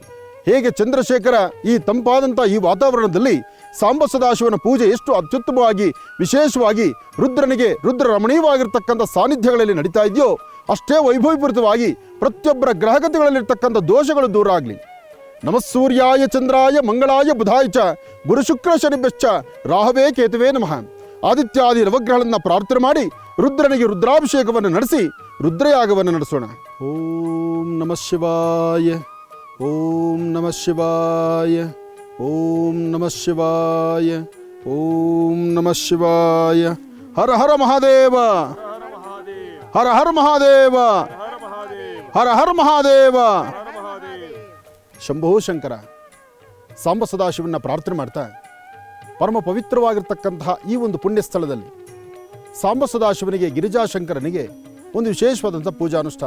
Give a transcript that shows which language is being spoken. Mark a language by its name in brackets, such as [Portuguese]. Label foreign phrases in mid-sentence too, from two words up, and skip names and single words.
[Kannada] ಹೇಗೆ ಚಂದ್ರಶೇಖರ ಈ ತಂಪಾದಂಥ ಈ ವಾತಾವರಣದಲ್ಲಿ ಸಾಂಬ ಸದಾಶಿವನ ಪೂಜೆ ಎಷ್ಟು ಅತ್ಯುತ್ತಮವಾಗಿ ವಿಶೇಷವಾಗಿ ರುದ್ರನಿಗೆ ರುದ್ರ ರಮಣೀಯವಾಗಿರ್ತಕ್ಕಂಥ ಸಾನ್ನಿಧ್ಯಗಳಲ್ಲಿ ನಡೀತಾ ಇದೆಯೋ, ಅಷ್ಟೇ ವೈಭವೀಪೂರಿತವಾಗಿ ಪ್ರತಿಯೊಬ್ಬರ ಗ್ರಹಗತಿಗಳಲ್ಲಿರ್ತಕ್ಕಂಥ ದೋಷಗಳು ದೂರ ಆಗಲಿ. [Sanskrit] ನಮಸ್ಸೂರ್ಯಾಯ ಚಂದ್ರಾಯ ಮಂಗಳಾಯ ಬುಧಾಯ ಚ ಗುರು ಶುಕ್ರ ಶನಿಭ್ಯಶ್ಚ ರಾಹವೇ ಕೇತುವೇ ನಮಃ. [Kannada] ಆದಿತ್ಯಾದಿ ನವಗ್ರಹಗಳನ್ನು ಪ್ರಾರ್ಥನೆ ಮಾಡಿ ರುದ್ರನಿಗೆ ರುದ್ರಾಭಿಷೇಕವನ್ನು ನಡೆಸಿ ರುದ್ರಯಾಗವನ್ನು ನಡೆಸೋಣ. [Sanskrit] ಓಂ ನಮಃ ಶಿವಾಯ, ಓಂ ನಮಃ ಶಿವಾಯ, ಓಂ ನಮಃ ಶಿವಾಯ, ಓಂ ನಮಃ ಶಿವಾಯ. ಹರ ಹರ ಮಹಾದೇವ, ಹರ ಹರ ಮಹಾದೇವ, ಹರ ಹರ ಮಹಾದೇವ. ಶಂಭೋ ಶಂಕರ. [Kannada] ಸಾಂಬ ಸದಾಶಿವನ ಪ್ರಾರ್ಥನೆ ಮಾಡ್ತಾ ಪರಮ ಪವಿತ್ರವಾಗಿರ್ತಕ್ಕಂತಹ ಈ ಒಂದು ಪುಣ್ಯ ಸ್ಥಳದಲ್ಲಿ ಸಾಂಬ ಸದಾಶಿವನಿಗೆ ಗಿರಿಜಾಶಂಕರನಿಗೆ ಒಂದು ವಿಶೇಷವಾದಂಥ ಪೂಜಾನುಷ್ಠಾನ.